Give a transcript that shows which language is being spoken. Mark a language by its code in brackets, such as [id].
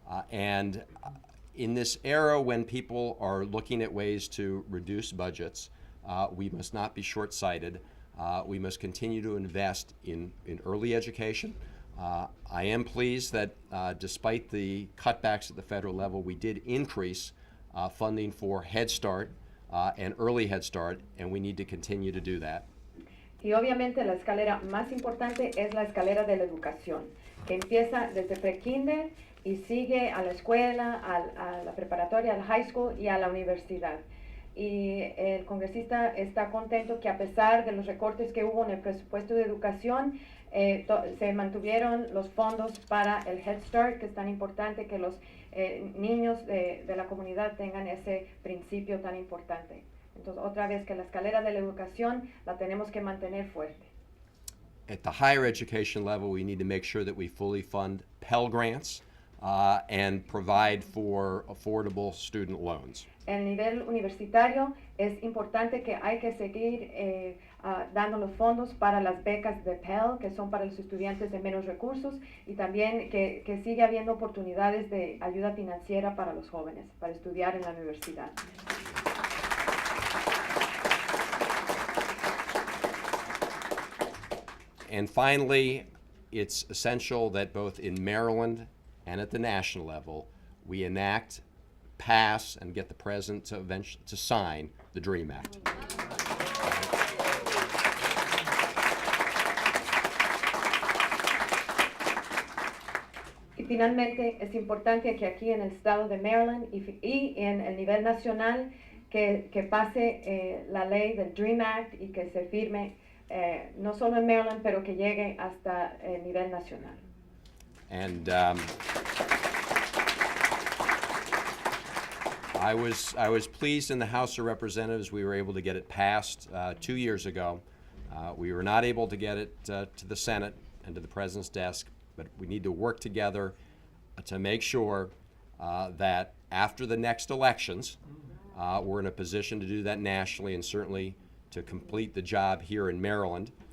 [en] And in this era when people are looking at ways to reduce budgets, we must not be short-sighted. We must continue to invest in early education. I am pleased that despite the cutbacks at the federal level, we did increase funding for Head Start and early Head Start, and we need to continue to do that. [es] Y obviamente la escalera más importante es la escalera de la educación, que empieza desde pre-kinder y sigue a la escuela, a la preparatoria, al high school y a la universidad. y el congresista está contento que a pesar de los recortes que hubo en el presupuesto de educación, se mantuvieron los fondos para el Head Start, que es tan importante que los niños de la comunidad tengan ese principio tan importante. Entonces, otra vez que la escalera de la educación la tenemos que mantener fuerte. [en] At the higher education level, we need to make sure that we fully fund Pell Grants and provide for affordable student loans. [es] En el nivel universitario es importante que hay que seguir dando los fondos para las becas de Pell, que son para los estudiantes de menos recursos, y también que sigue habiendo oportunidades de ayuda financiera para los jóvenes, para estudiar en la universidad. [en] And finally, it's essential that both in Maryland and at the national level, we enact, pass, and get the president to sign the DREAM Act. [es] Y finalmente es importante que aquí en el estado de Maryland y en el nivel nacional que pase la ley del DREAM Act y que se firme no solo en Maryland, pero que llegue hasta el nivel nacional. [en] And I was pleased in the House of Representatives we were able to get it passed 2 years ago. We were not able to get it to the Senate and to the President's desk, but we need to work together to make sure that after the next elections, we're in a position to do that nationally and certainly to complete the job here in Maryland.